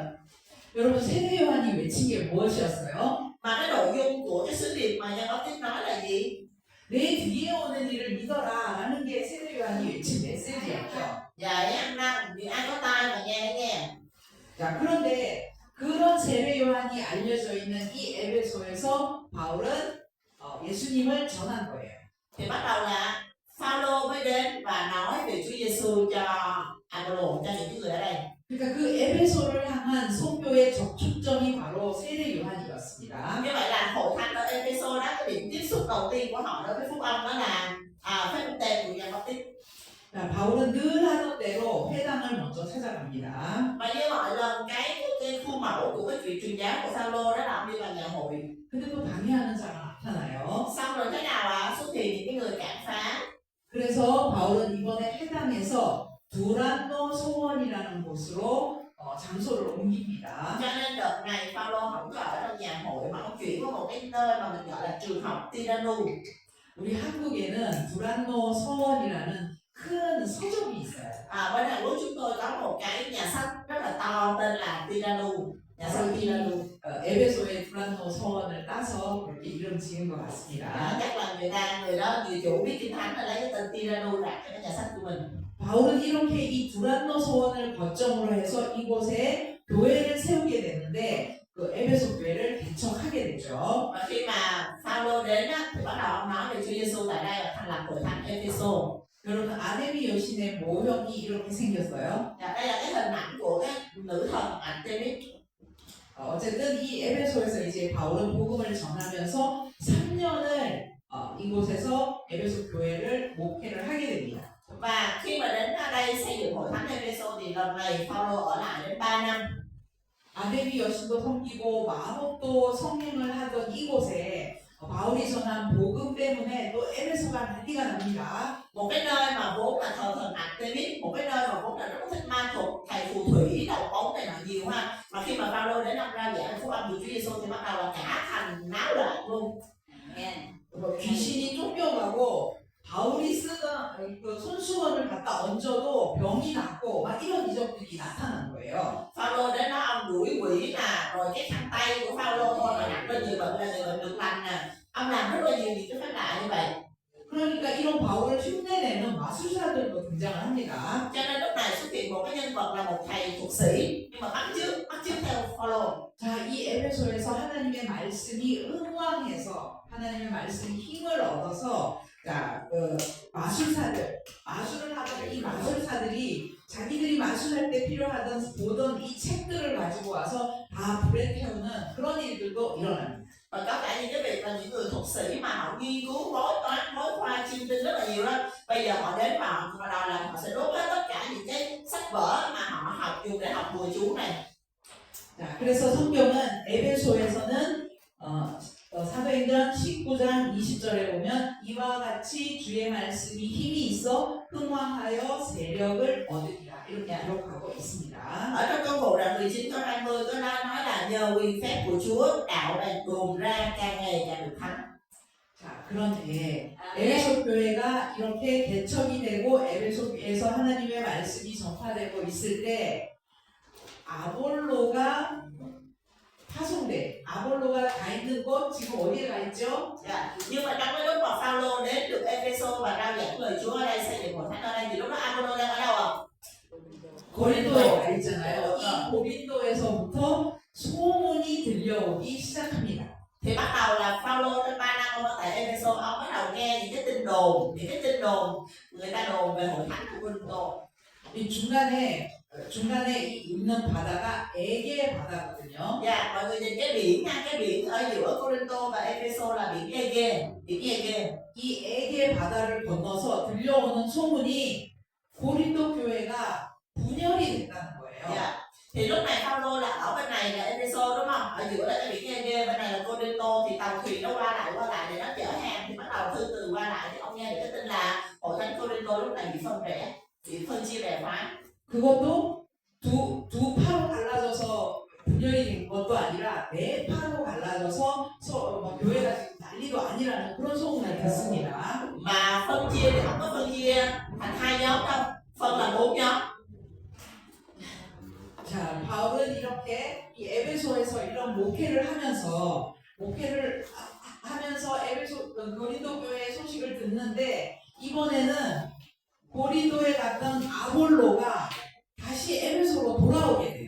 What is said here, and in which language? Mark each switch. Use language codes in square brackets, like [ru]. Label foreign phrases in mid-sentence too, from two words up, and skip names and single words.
[ko] 여러분 세례 요한이 외친 게 무엇이었어요? [vi] Mà cái nội dung của cái sứ điệp mà Giăng Baptist nói là gì? [ko] 내 뒤에 오는 이를 믿어라라는 게 세례 요한이 외친 메시지였죠. [vi] Và ăn năn, vì ai có tai mà nghe nghe. [ko] 자 그런데 그런 세례 요한이 알려져 있는 이 에베소에서 바울은 예수님을 전한 거예요. [vi] Thì bắt đầu là Phaolô mới đến và nói về Chúa Giêsu cho Apollo, cho những người ở đây. [ko] 그러니까 그 에베소를 향한 선교의 접촉점이 바로 세례 요한이었습니다. [vi] Như vậy là hội thánh ở Epheso đó, cái điểm tiếp xúc đầu tiên của họ đối với phúc âm đó là phép báp tên của Giăng Baptist. [ko] 자, 바울은 늘 하던 대로 회당을 먼저 찾아갑니다. [vi] Và như mọi lần cái khuôn mẫu của cái chuyện truyền giáo của Phaolô đó là ông đi vào nhà hội. [ko] 근데 또 방해하는 자가 나타나요. [vi] Xong rồi thế nào xuất hiện những cái người cản phá. [ko] 그래서 바울은 이번에 회당에서 두란노 소원이라는 곳으로 장소를 옮깁니다. [vi] Cho nên đợt này Phaolô không có ở trong nhà hội mà ông chuyển qua một cái nơi mà mình gọi là trường học Tiranu. [ko] 우리 한국에는 두란노 서원이라는 큰 서점이 있어요. [vi] Bên Hàn Quốc chúng tôi có một cái nhà sách rất là to tên là Tiranu, nhà sách Tiranu. [ko] 에베소의 두란노 서원을 따서 그렇게 이름 지은 것 같습니다. [vi] Chắc là người đó người chủ biết kinh thánh là lấy cái tên Tiranu đặt cho cái nhà sách của mình. [ko] 바울은 이렇게 이 두란노 서원을 거점으로 해서 이곳에 교회를 세우게 되는데 그 에베소 교회를 개척하게 되죠. [vi] Và khi mà Phaolô đến á, thì bắt đầu ông nói về Chúa Giêsu tại đây và thành lập hội thánh Epheso. [ko] 여러분 아데미 여신의 모형이 이렇게 생겼어요. [vi] Và đây là cái hình ảnh của cái nữ thần Artemis. [ko] 어쨌든 이 에베소에서 이제 바울은 복음을 전하면서 3년을 이곳에서 에베소 교회를 목회를 하게 됩니다. [vi] Và khi mà đến đây xây dựng hội thánh Epheso thì lần này Phaolô ở lại đến 3 năm. [ko] 아데미 여신도 섬기고 마법도 성행을 하던 이곳에 바울이 전한 복음 때문에 또 에베소가 난리가 납니다. [vi] Một cái nơi mà vốn là thờ thần Artemis, một cái nơi mà vốn là rất thích ma thuật, thầy phù thủy, đầu bóng này nọ nhiều ha. Mà khi mà Phaolô đến ông rao giảng phúc âm của Chúa Giêsu thì bắt đầu là cả thành náo loạn luôn. [ko] 귀신이 쫓겨가고 바울이 쓰던 그 손수건을 갖다 얹어도 병이 낫고 막 이런 이적들이 나타난 거예요. [vi] Phaolô đến đó ông đuổi quỷ nè, rồi cái khăn tay của Phaolô thôi mà đặt lên người bệnh là người bệnh được lành nè. Ông làm rất là nhiều những cái phép lạ như vậy. [ko] 그러니까 이런 바울을 흉내내는 마술사들도 등장을 합니다. [vi] Cho nên lúc này xuất hiện một cái nhân vật là một thầy thuật sĩ nhưng mà bắt chước theo Phaolô. [ko] 자, 이 에베소에서 하나님의 말씀이 응왕해서 하나님의 말씀이 힘을 얻어서 마술을 하다가 이 마술사들이 자기들이 마술할 때 필요하던 보던 이 책들을 가지고 와서 다 불에 태우는 그런 일들도 일어납니다. [vi] Và có cả những cái việc là những người thuật sĩ mà họ nghiên cứu bói toán bói khoa chiêm tinh rất là nhiều đó, bây giờ họ đến và họ đòi là họ sẽ đốt hết tất cả những cái sách vở mà họ học dùng để học bùa chú này. [ko] 자, 그래서 성경은 에베소에서는 사도행전 19장 20절에 보면 이와 같이 주의 말씀이 힘이 있어 흥왕하여 세력을 얻으리라 이렇게 기록하고 있습니다. [vi] Ở trong công vụ đoạn 19 câu 20 có nói là nhờ quyền phép của Chúa đạo đang đồn ra càng ngày càng được thắng. [ko] 자, 그런데 에베소 교회가 이렇게 개척이 되고 에베소 교회에서 하나님의 말씀이 전파되고 있을 때 아볼로가 파송돼. 아볼로가 가 있는 곳 지금 어디에 가 있죠? [vi] Nhưng mà trong cái lúc mà Phaolô đến được Ephesos và rao giảng lời Chúa ở đây xây dựng hội thánh ở đây thì lúc đó Apollo đang ở đâu ạ? [ko] 고린도에 가 있잖아요. 이 고린도에서부터 소문이 들려오기 시작합니다. [vi] Thì bắt đầu là Phaolô trên 3 năm ông ở tại Ephesos, ông bắt đầu nghe những cái tin đồn người ta đồn về hội thánh của Corinto. [ko] 이 중간에 이 있는 바다가 에게 바다거든요. [vi] Dạ, mọi người nhìn cái biển ở giữa Corinto và Ephesos là biển Ege. [ko] 이 에게 바다를 건너서 들려오는 소문이 고린도 교회가 분열이 됐다는 거예요. [vi] Dạ. Thì lúc này Phaolô là ở bên này là Ephesos đúng không? Ở giữa là cái biển Ege, bên này là Corinto, thì tàu thuyền nó qua lại để nó chở hàng, thì bắt đầu thư từ qua lại thì ông nghe được cái tin là hội thánh Corinto lúc này bị phân chia bè phái. [ko] 그것도 두 파로 갈라져서 분열이 된 것도 아니라 네 파로 갈라져서 교회가 지금 난리도 아니라는 그런 소문을 듣습니다. [vi] Mà phân chia thì không có phân chia thành 2 nhóm đâu, phân là 4 nhóm. [ko] 자, 바울은 이렇게 이 에베소에서 이런 목회를 하면서 에베소 고린도 교회의 소식을 듣는데 이번에는 고린도에 갔던 아볼로가 다시 에베소로 돌아오게 돼요.